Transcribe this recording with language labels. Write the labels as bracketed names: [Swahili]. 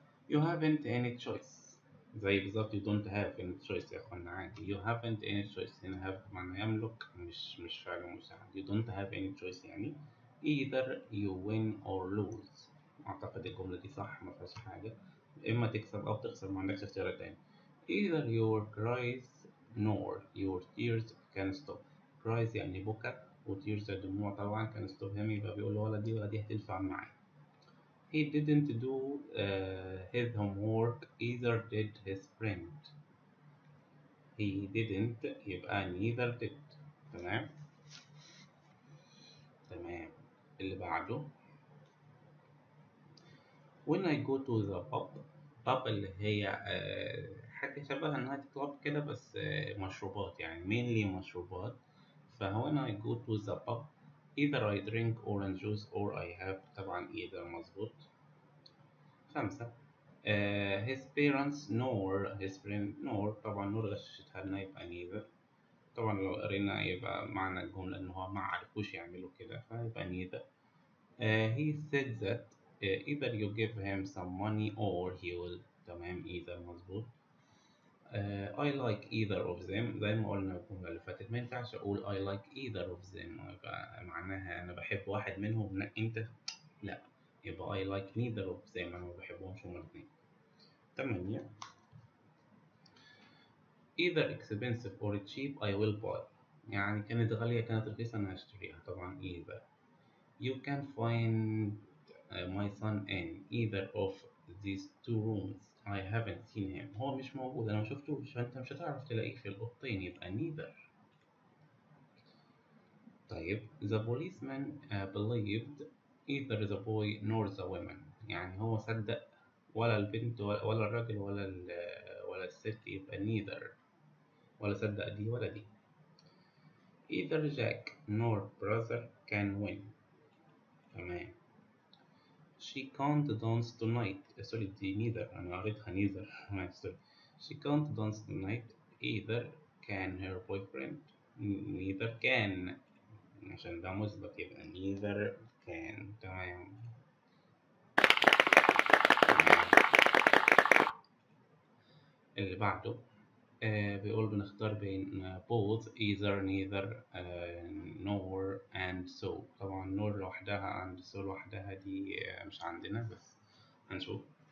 [English] You haven't any choice. [Arabic] زي بالظبط [English] you don't have any choice [Arabic] يا اخوانا عادي. [English] You haven't any choice [Arabic] هنا have معنى يملك، مش فعل مساعد. [English] You don't have any choice يعني either you win or lose. [Arabic] اعتقد الجملة دي صح ما فيهاش حاجة، اما تكسب او تخسر، ما عندكش اختيار تاني. [English] Either your cries nor your tears can stop. [Arabic] cries يعني بكى، و tears الدموع طبعا [English] can stop him، [Arabic] يبقى بيقول ولا دي ولا دي هتنفع معاه. [English] He didn't do his homework either did his friend. He didn't يبقى neither did. [Arabic] تمام. تمام. اللي بعده [English] when I go to the pub [Arabic] اللي هي حاجة شبه نايت كلاب كده، بس مشروبات يعني mainly مشروبات. [English] فهو when I go to the pub either I drink orange juice or I have طبعا either مظبوط. 5. his parents nor his friend nor طبعا nor [Arabic] غششتها لنا يبقى [English] neither. [Arabic] طبعا لو قرينا يبقى معنى الجملة إن هو ما عرفوش يعملوا كده فيبقى neither. [English] He said that either you give him some money or he will. [Arabic] تمام either مظبوط. [English] I like either of them [Arabic] زي ما قلنا الجملة اللي فاتت، ما ينفعش أقول I like either of them يبقى معناها أنا بحب واحد منهم أنت لا، يبقى [English] I like neither of them [Arabic] أنا ما بحبهمش هما الاتنين. 8. [English] either expensive or cheap I will buy. [Arabic] يعني كانت غالية كانت رخيصة أنا هشتريها طبعا either. [English] You can find my son in either of these two rooms. I haven't seen him. [Arabic] هو مش موجود أنا ما شفتوش، فأنت مش هتعرف تلاقيه في الأوضتين، يبقى neither. [English] طيب the policeman believed either the boy nor the woman. [Arabic] يعني هو صدق ولا البنت ولا الراجل ولا الست، يبقى neither، ولا صدق دي ولا دي. [English] either Jack nor brother can win. تمام. she can't dance tonight. [Arabic] سوري دي neither، أنا قريتها neither. [English] Sorry. she can't dance tonight either can her boyfriend. neither can، [Arabic] عشان ده مثبت يبقى neither can. تمام. اللي بعده بيقول بنختار بين both either neither nor and so. طبعا nor لوحدها and so لوحدها دي مش عندنا، بس هنشوف.